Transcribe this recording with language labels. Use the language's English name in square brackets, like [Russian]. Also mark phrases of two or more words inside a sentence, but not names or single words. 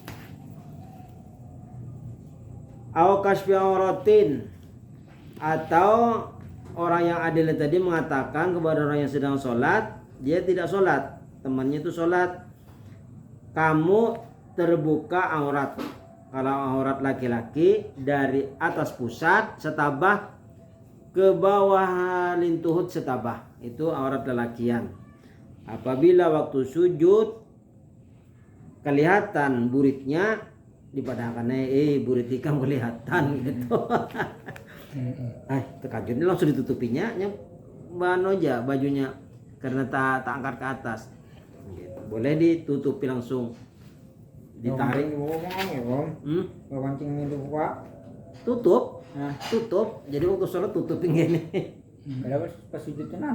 [Arabic] أو كشف عورة, [Indonesian] atau orang yang adil tadi mengatakan kepada orang yang sedang sholat, dia tidak sholat, temannya itu sholat, kamu terbuka aurat. Kalau aurat laki-laki dari atas pusat setabah ke bawah lintuhut setabah, itu aurat lelakian. [Banjar] Apabila waktu sujud kelihatan buritnya, dipadahkan burit ikam kelihatan gitu. Terkajutnya langsung ditutupinya, bano aja bajunya karena tak angkat ke atas. [Indonesian] Gitu. Boleh ditutupi langsung, ditarik. Kancing itu Pak. Tutup. Tutup. Jadi waktu sholat tutupin gini. Kalau pas sujud tenang.